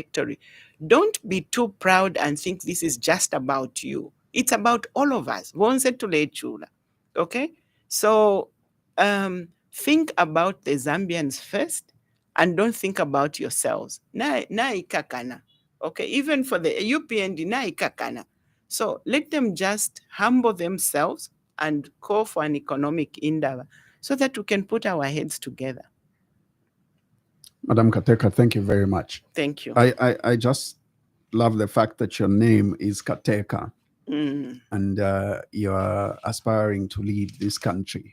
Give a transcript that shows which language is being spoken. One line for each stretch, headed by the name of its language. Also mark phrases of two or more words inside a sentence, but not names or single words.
English: Don't be too proud and think this is just about you. It's about all of us. Okay? So think about the Zambians first and don't think about yourselves.
Bemba: Na ikakana.
English: Okay? Even for the UPND,
Bemba: na ikakana.
English: So let them just humble themselves and call for an economic endeavor so that we can put our heads together. Madam Kateka, thank you very much. Thank you. I just love the fact that your name is Kateka and you're aspiring to lead this country.